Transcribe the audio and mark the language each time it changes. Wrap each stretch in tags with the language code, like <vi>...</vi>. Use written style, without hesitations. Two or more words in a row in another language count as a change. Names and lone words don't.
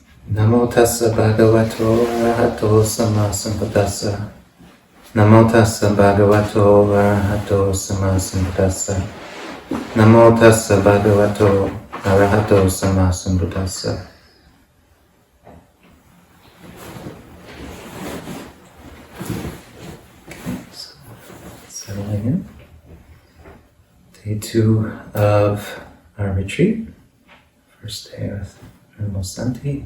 <pi>Namo tassa bhagavato arahato sammasambuddhassa. Namo tassa bhagavato arahato sammasambuddhassa. Namo tassa bhagavato arahato sammasambuddhassa.</pi> <en>Settling in. Day 2 of our retreat. First day with Nirmal Santi.</en>